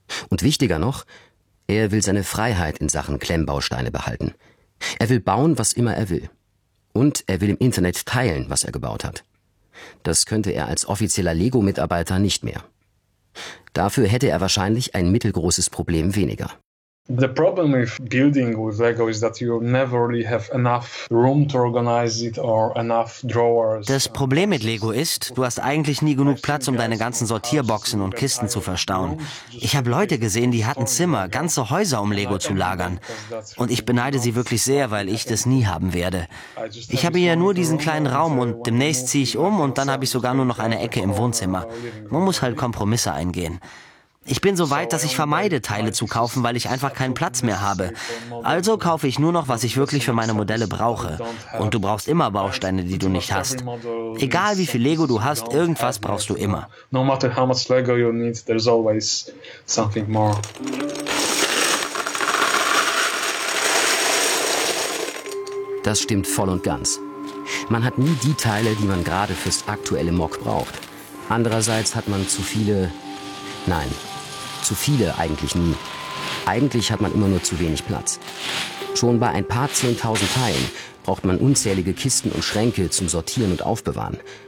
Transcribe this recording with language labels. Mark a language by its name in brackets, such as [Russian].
[German] Und wichtiger noch, er will seine Freiheit in Sachen Klemmbausteine behalten. Er will bauen, was immer er will. Und er will im Internet teilen, was er gebaut hat. Das könnte er als offizieller Lego-Mitarbeiter nicht mehr. Dafür hätte er wahrscheinlich ein mittelgroßes Problem weniger. [English] The problem with building with Lego is that you never really have enough room to organize it or enough drawers. [German] Das Problem mit Lego ist, du hast eigentlich nie genug Platz, um deine ganzen Sortierboxen und Kisten zu verstauen. Ich habe Leute gesehen, die hatten Zimmer, ganze Häuser, um Lego zu lagern. Und ich beneide sie wirklich sehr, weil ich das nie haben werde. Ich habe ja nur diesen kleinen Raum und demnächst ziehe ich um und dann habe ich sogar nur noch eine Ecke im Wohnzimmer. Man muss halt Kompromisse eingehen. Ich bin so weit, dass ich vermeide, Teile zu kaufen, weil ich einfach keinen Platz mehr habe. Also kaufe ich nur noch, was ich wirklich für meine Modelle brauche. Und du brauchst immer Bausteine, die du nicht hast. Egal wie viel Lego du hast, irgendwas brauchst du immer. [English] No matter how much Lego you need, there's always something more. [German] Das stimmt voll und ganz. Man hat nie die Teile, die man gerade fürs aktuelle Mock braucht. Andererseits hat man zu viele. Nein. Zu viele eigentlich nie. Eigentlich hat man immer nur zu wenig Platz. Schon bei ein paar 10.000 Teilen braucht man unzählige Kisten und Schränke zum Sortieren und Aufbewahren.